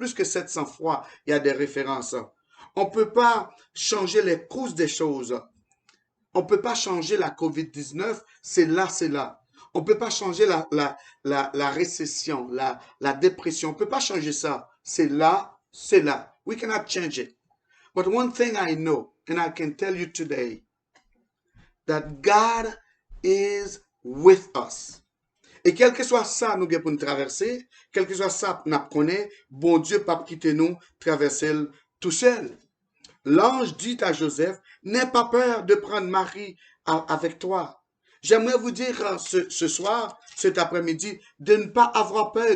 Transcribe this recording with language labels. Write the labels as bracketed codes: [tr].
[fr] Plus que 700 fois, il y a des références. On ne peut pas changer les causes des choses. On ne peut pas changer la COVID-19, c'est là, c'est là. On ne peut pas changer la récession, la dépression. On ne peut pas changer ça. C'est là, c'est là. [en] We cannot change it. But one thing I know, and I can tell you today, that God is with us. [fr] Et quel que soit ça, nous avons pour nous traverser, quel que soit ça, nous connaissons, bon Dieu, pas quitter nous, traverser tout seul. L'ange dit à Joseph, n'aie pas peur de prendre Marie avec toi. J'aimerais vous dire ce soir, cet après-midi, de ne pas avoir peur.